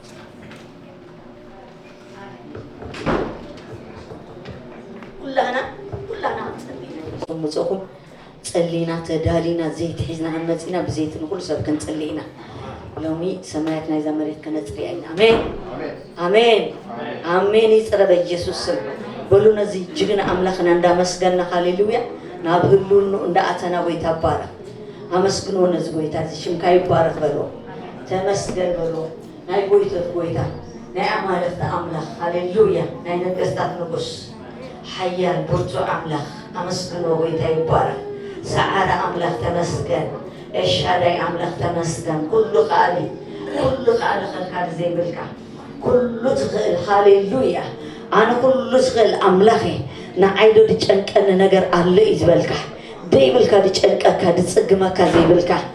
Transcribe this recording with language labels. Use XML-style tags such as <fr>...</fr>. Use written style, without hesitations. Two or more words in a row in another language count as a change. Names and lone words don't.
<ti>ኩላና ጽሙጽኹም ጸሊና ተዳሊና ዘይት ሒዝና መጺና ብዘይት ንኩሉ ሰብ ክንጸልይና ሎሚ ሰማያት ናይ ዘመሬት ከነጽልይና አሜን አሜን አሜን ይጽረ በኢየሱስ ስም በሉ ነዚ ጅግና አምላኽና እንዳመስገንና ሃሌሉያ ናብ ህሉኑ እንዳኣተና ጎይታ ባረክ አመስግኖ ነዚ ጎይታ ሽምካ ይባረክ በሎ ተመስገን በሎ ናይ ጎይታ ጎይታ ናይ አማልክት አምላኽ ሃሌሉያ ናይ ነገስታት ንጉስ ሓያል ብርቱ አምላኽ አመስግኖ ጎይታ ይባረክ ሰዓረ አምላኽ ተመስገን ኤልሻዳይ አምላኽ ተመስገን ኩሉ ቃሊ ኸልካል ዘይብልካ ኩሉ ዝኽእል ሃሌሉያ አነ ኩሉ ዝኽእል አምላኽ ንዓይዶ ድጨንቀኒ ነገር አለ ይዝበልካ ደይብልካ ድጨንቀካ ድጽግመካ ዘይብልካ</ti>